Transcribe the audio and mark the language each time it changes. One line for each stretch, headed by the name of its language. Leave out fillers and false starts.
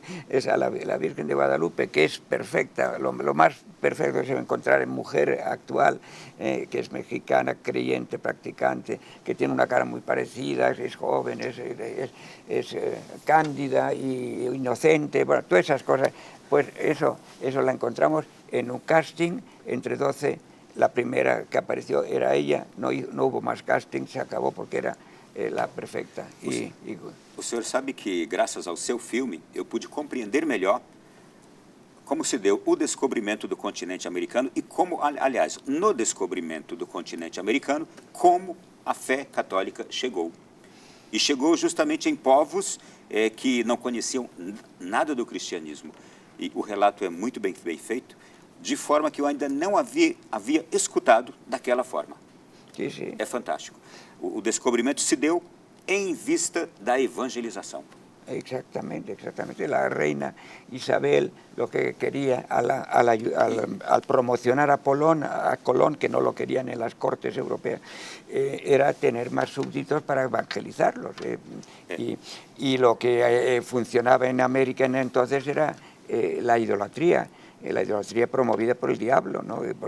Spanish: Es a la Virgen de Guadalupe, que es perfecta, lo más perfecto que se va a encontrar en mujer actual, que es mexicana, creyente, practicante, que tiene una cara muy parecida, es joven, es cándida y inocente, bueno, todas esas cosas. Pues eso la encontramos en un casting entre 12, la primera que apareció era ella, no hubo más casting, se acabou porque era la perfecta.
Portuguese: O senhor sabe que, graças ao seu filme, eu pude compreender melhor como se deu o descobrimento do continente americano e como, aliás, no descobrimento do continente americano, como a fé católica chegou. E chegou justamente em povos que não conheciam nada do cristianismo. E o relato é muito bem feito, de forma que eu ainda não havia escutado daquela forma.
Spanish: Sí.
Portuguese: É fantástico. O descobrimento se deu em vista da evangelização.
Spanish: Exactamente. La reina Isabel lo que quería al promocionar a Colón, que no lo querían en las cortes europeas, era tener más súbditos para evangelizarlos. Y lo que funcionaba en América entonces era la idolatría promovida por el diablo, ¿no?